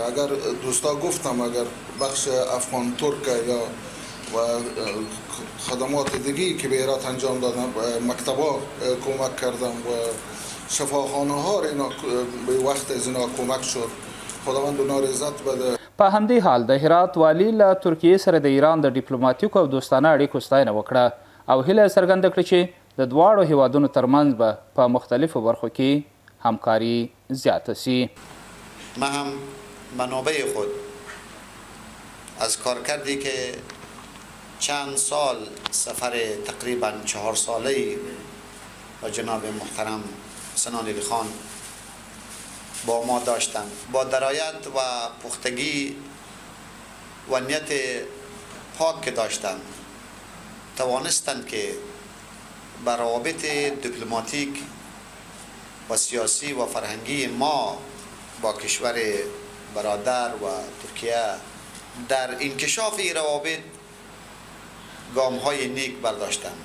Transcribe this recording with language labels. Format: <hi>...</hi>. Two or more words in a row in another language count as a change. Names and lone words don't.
<fa>اگر دوستا گفتم اگر بخش افغان ترک یا و خدمات دیگی که به هرات انجام دادم، مکتبا کمک کردم و شفاخانه ها اینا به وقت از اینا کمک شد. خداوند اونا عزت بده.</fa> <ps>په همدې حال د هرات والي له ترکیې سره د ایران د ډیپلوماتیکو او دوستانه اړیکو ستاینه وکړه او هیله یې څرګنده کړه چې د دواړو هیوادونو ترمنځ به په مختلفو برخو کې همکاري زیاته سي.</ps> <fa>ما هم منابع خود از کارکردی که چند سال سفر تقریبا 4 ساله‌ای با جناب محترم حسن علی خان با ما داشتند، با درایت و پختگی و نیت پاک که داشتند توانستند که بر روابط دیپلماتیک و سیاسی و فرهنگی ما با کشور برادر و ترکیه در انکشاف این روابط گام‌های نیک برداشتند.</fa>